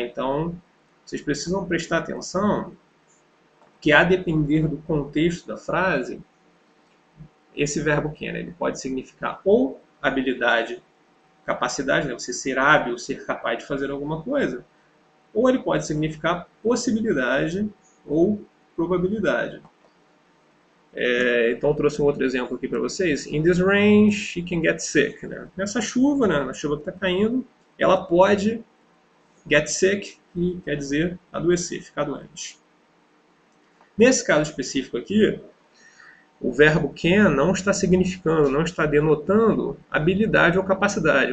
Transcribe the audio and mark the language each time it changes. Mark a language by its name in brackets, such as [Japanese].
[Portuguese] Então vocês precisam prestar atenção que, a depender do contexto da frase, esse verbo can, ele pode significar ou habilidade, capacidade, né, você ser hábil, ser capaz de fazer alguma coisa, ou ele pode significar possibilidade ou probabilidade. Então eu trouxe um outro exemplo aqui para vocês. [English] In this rain, she can get sick. [Portuguese] Né? Nessa chuva, né, na chuva que está caindo, ela pode [English] get sick, [Portuguese] que quer dizer adoecer, ficar doente. Nesse caso específico aqui, o verbo can não está significando, não está denotando habilidade ou capacidade.